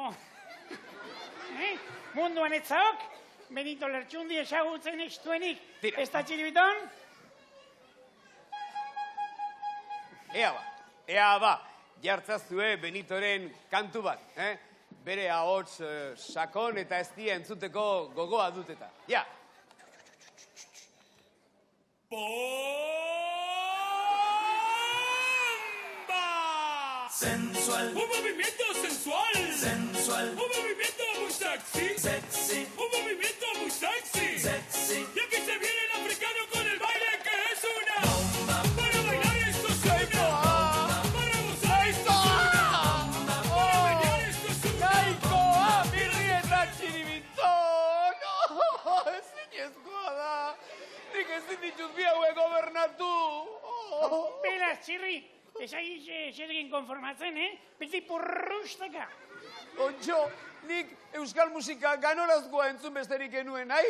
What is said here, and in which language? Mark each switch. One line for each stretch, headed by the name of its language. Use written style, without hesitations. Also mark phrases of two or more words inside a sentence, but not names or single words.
Basque: Munduan etzaok, Benito Lertxundi ezagutzen ez duenik. Ez da Txiribiton? Ea ba, jartzazue Benitoren kantu bat, bere ahots sakon eta ez dia entzuteko gogoa dut eta. Ja.
Spanish: Sensual, un movimiento sensual, sensual, un movimiento muy sexy, sexy, un movimiento muy sexy, sexy. Y aquí se viene el africano con el baile que es una bomba. Para bailar esto es una bomba. Para gozar esto es una bomba. Para bailar esto es una bomba.
Basque: Mirri eta Txiribiton! Ezinezkoa da! Nik ezin ditut bi haue gobernatu! Beraz, txirri! Ez egin konformatzen, beti purrustaka. Kontxo, nik euskal musika ganorazkoa entzun besterik genuen, nahi?